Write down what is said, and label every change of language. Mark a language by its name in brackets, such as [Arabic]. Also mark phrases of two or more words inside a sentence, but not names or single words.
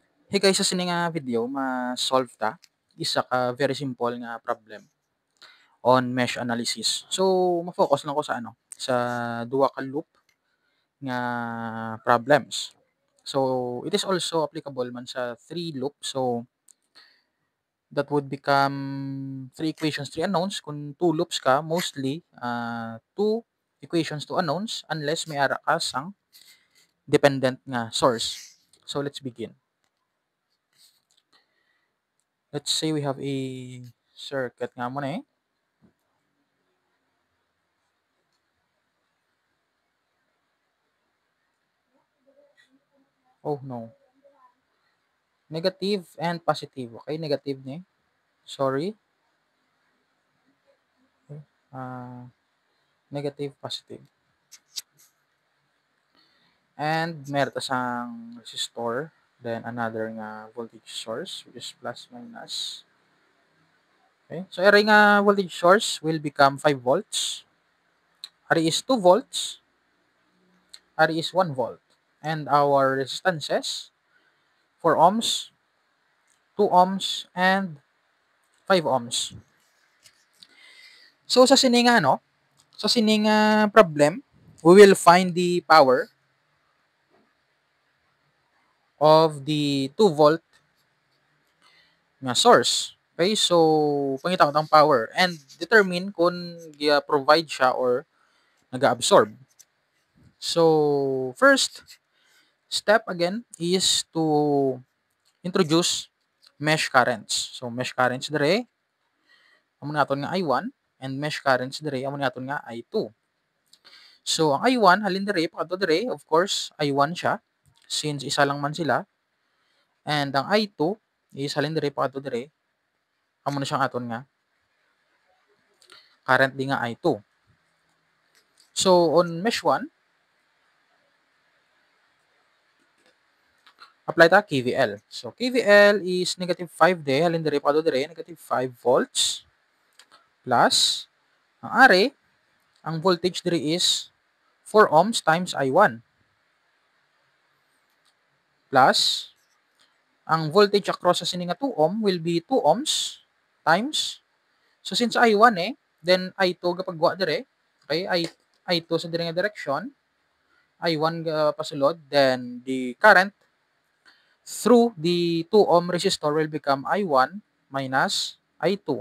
[Hiligaynon] Hey guys, sa sini nga video, ma-solve ta isa ka [English] very simple [Hiligaynon] nga [English] problem on mesh analysis. [Hiligaynon] So, ma-focus lang ko sa sa duha ka loop nga problems. [English] So, it is also applicable [Hiligaynon] man sa [English] three loop. So, that would become three equations, three unknowns. Kung two loops ka, mostly two equations, two unknowns unless [Hiligaynon] may ara ka sang [English] dependent nga source. So, let's begin. Let's say we have a circuit [Hiligaynon] nga muna eh. [English] Oh no. Negative and positive. Okay, negative ni. Sorry. Uh, Negative, positive. [Hiligaynon] And meron ta sang resistor. [English] Then another nga voltage source which is plus minus. Okay. So area nga voltage source will become 5 volts. Ari is 2 volts. Ari is 1 volt. And our resistances 4 ohms, 2 ohms, and 5 ohms. So [Hiligaynon] sa sininga sa sininga [English] problem, we will find the power of the 2 volt nga source. [Hiligaynon] Okay, so pangita ko ang power [English] and determine [Hiligaynon] kung provide siya or nag-absorb. [English] So first step again is to introduce mesh currents. [Hiligaynon] So [English] mesh currents [Hiligaynon] dire amo naton nga I1 and [English] mesh currents [Hiligaynon] dire amo naton nga I2. So ang I1 halin dire pakadto dire, [English] of course [Hiligaynon] I1 siya since isa lang man sila. And ang I2 is halin dire pakadto dire amo na siyang aton nga current di nga I2. [English] So on mesh 1, apply ta KVL. So KVL is negative 5 de, [Hiligaynon] halin dire pakadto dire [English] negative 5 volts plus [Hiligaynon] ang are ang voltage dire [English] is 4 ohms times I1 plus ang voltage across sa sini nga 2 ohm will be 2 ohms times, so since I1 then I2 [Hiligaynon] kapag wa dire, [English] okay, I2 sa dire nga direction, I1 pasulod, then the current through the 2 ohm resistor will become I1 minus I2.